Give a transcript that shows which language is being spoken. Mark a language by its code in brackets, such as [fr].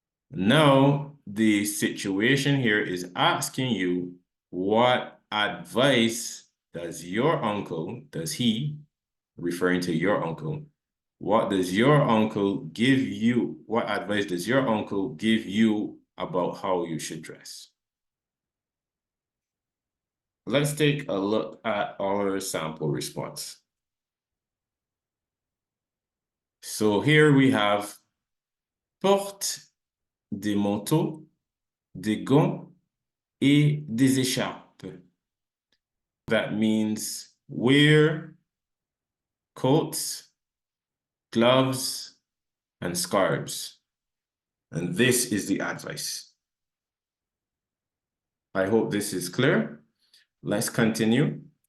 [en] Now, the situation here is asking you, what advice does your uncle, does he, referring to your uncle, what does your uncle give you? What advice does your uncle give you about how you should dress? Let's take a look at our sample response. So here we have [fr] porte des manteaux, des gants et des écharpes. [en] That means wear coats, gloves, and scarves. And this is the advice. I hope this is clear. Let's continue.